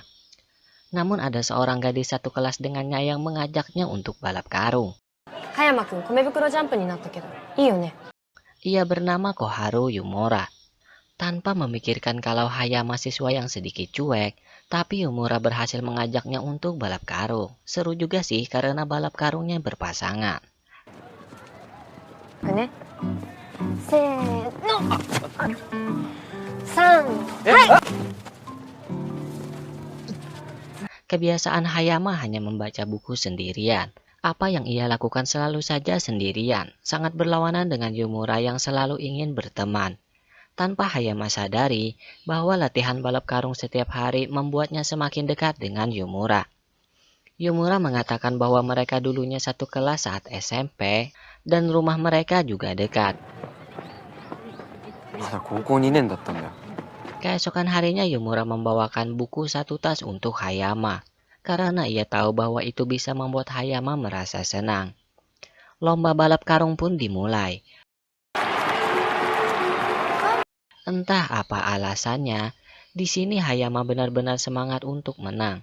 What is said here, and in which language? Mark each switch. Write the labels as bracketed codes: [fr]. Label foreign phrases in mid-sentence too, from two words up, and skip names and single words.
[id] Namun ada seorang gadis satu kelas dengannya yang mengajaknya untuk balap karung. [ja] Hayama-kun, 米袋ジャンプになったけど、いいよね。 [id] Ia bernama Koharu Yumura. Tanpa memikirkan kalau Hayama siswa yang sedikit cuek, tapi Yumura berhasil mengajaknya untuk balap karung. Seru juga sih karena balap karungnya berpasangan. [ja] これね。せーの。3。はい。 [id] Kebiasaan Hayama hanya membaca buku sendirian. Apa yang ia lakukan selalu saja sendirian, sangat berlawanan dengan Yumura yang selalu ingin berteman. Tanpa Hayama sadari bahwa latihan balap karung setiap hari membuatnya semakin dekat dengan Yumura. Yumura mengatakan bahwa mereka dulunya satu kelas saat SMP dan rumah mereka juga dekat. [ja] まだ高校2年だったんだよ。 [id] Keesokan harinya Yumura membawakan buku satu tas untuk Hayama, karena ia tahu bahwa itu bisa membuat Hayama merasa senang. Lomba balap karung pun dimulai. Entah apa alasannya, di sini Hayama benar-benar semangat untuk menang.